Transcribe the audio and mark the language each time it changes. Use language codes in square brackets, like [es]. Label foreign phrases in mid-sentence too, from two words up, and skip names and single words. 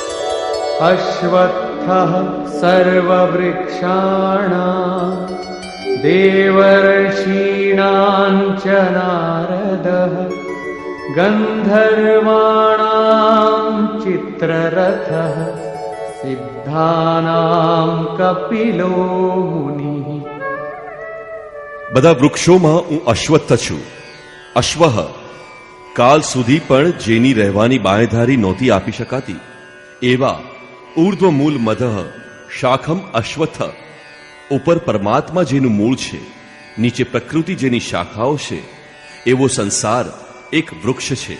[sa] अश्वत्थः सर्ववृक्षाणां देवर्षीणां च नारदः गन्धर्वाणां चित्ररथः सिद्धानां कपिलो मुनिः. [gu] બધા વૃક્ષોમાં હું અશ્વત્થ છું. અશ્વઃ કાલ સુધી પણ જેની રહેવાની બાંયધારી નહોતી આપી શકાતી એવા [sa] ઊર્ધ્વમૂલ મધઃ શાખમ અશ્વત્થ, [gu] ઉપર પરમાત્મા જેનું મૂળ છે, નીચે પ્રકૃતિ જેની શાખાઓ છે, એવો સંસાર એક વૃક્ષ છે.